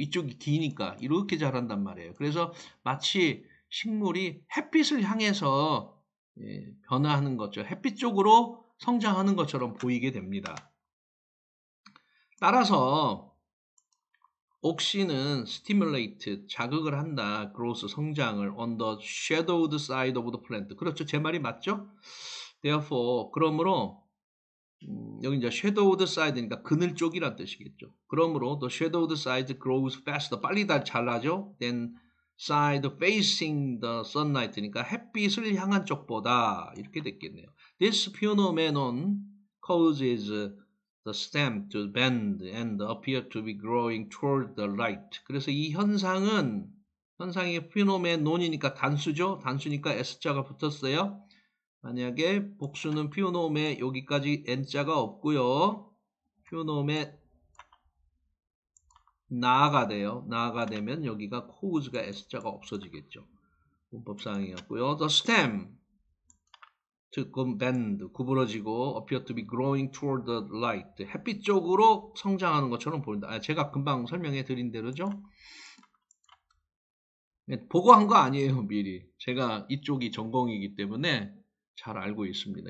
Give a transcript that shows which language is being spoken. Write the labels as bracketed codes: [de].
[ko] 이쪽이 기니까 이렇게 자란단 말이에요. 그래서 마치 식물이 햇빛을 향해서 변화하는 것처럼 햇빛 쪽으로 성장하는 것처럼 보이게 됩니다. 따라서 옥신은 [en] stimulate, [ko] 자극을 한다. [en] growth, [ko] 성장을 [en] on the shadowed side of the plant. [ko] 그렇죠. 제 말이 맞죠? [en] therefore, [ko] 그러므로 여기 이제 [en] shadowed side [ko] 니까 그늘 쪽이란 뜻이겠죠. 그러므로 [en] the shadowed side grows faster. [ko] 빨리 다 자라죠. [en] than side facing the sunlight니까 [ko] 햇빛을 향한 쪽보다 이렇게 됐겠네요. [en] This phenomenon causes the stem to bend and appear to be growing toward the light. [ko] 그래서 이 현상이 [en] phenomenon [ko] 이니까 단수죠. 단수니까 S자가 붙었어요. 만약에 복수는 피오놈에 여기까지 N자가 없고요. 피오놈에 나가 돼요. 나가 되면 여기가 cause가 S자가 없어지겠죠. 문법상이었고요. [en] The stem, [ko] 즉 [en] bend, [ko] 구부러지고 [en] appear to be growing toward the light. [ko] 햇빛 쪽으로 성장하는 것처럼 보인다. 제가 금방 설명해 드린 대로죠. 보고 한 거 아니에요, 미리. 제가 이쪽이 전공이기 때문에 잘 알고 있습니다.